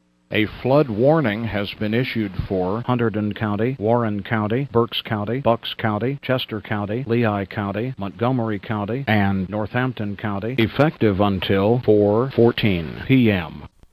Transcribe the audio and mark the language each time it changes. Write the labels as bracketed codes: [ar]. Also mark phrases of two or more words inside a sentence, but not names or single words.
[en] A flood warning has been issued for Hunterdon County, Warren County, Berks County, Bucks County, Chester County, Lehigh County, Montgomery County, and Northampton County, effective until 4:14 p.m.